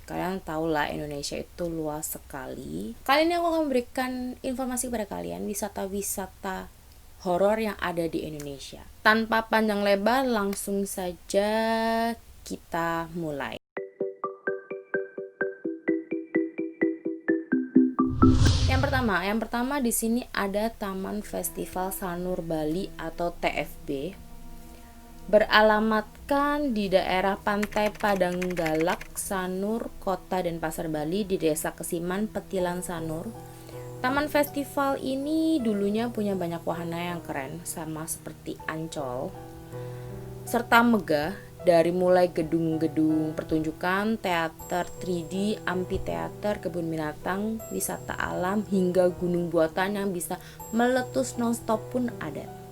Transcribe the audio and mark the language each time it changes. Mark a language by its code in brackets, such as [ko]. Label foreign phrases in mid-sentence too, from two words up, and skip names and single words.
[id] Kalian tahu lah Indonesia itu luas sekali. Kali ini aku akan memberikan informasi kepada kalian wisata-wisata horor yang ada di Indonesia. Tanpa panjang lebar, langsung saja kita mulai. Yang pertama di sini ada Taman Festival Sanur Bali atau TFB. Beralamatkan di daerah Pantai Padanggalak, Sanur, Kota Denpasar, Bali di Desa Kesiman, Petilan, Sanur. Taman festival ini dulunya punya banyak wahana yang keren, sama seperti Ancol, serta megah, dari mulai gedung-gedung pertunjukan, teater 3D, amphitheater, kebun binatang, wisata alam, hingga gunung buatan yang bisa meletus non-stop pun ada.